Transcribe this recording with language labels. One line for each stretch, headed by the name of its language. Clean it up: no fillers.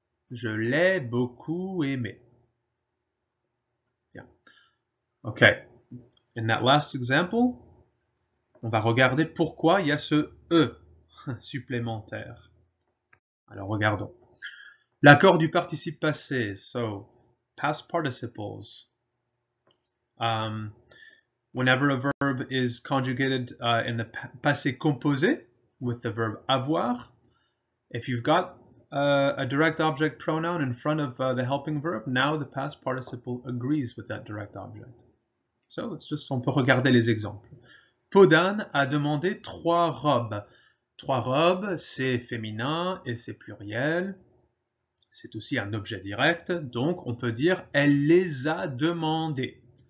French: Je l'ai beaucoup aimé. Bien. OK.
English: In that last example,
French: on va regarder pourquoi il y a ce E supplémentaire. Alors, regardons. L'accord du participe passé.
English: So, past participles. Whenever a verb is conjugated in the passé composé with the verb avoir, if you've got a direct object pronoun in front of the helping verb, now the past participle agrees with that direct object.
French: So, on peut regarder les exemples. Podane a demandé 3 robes. 3 robes, c'est féminin et c'est pluriel. C'est aussi un objet direct, donc on peut dire elle les a demandées.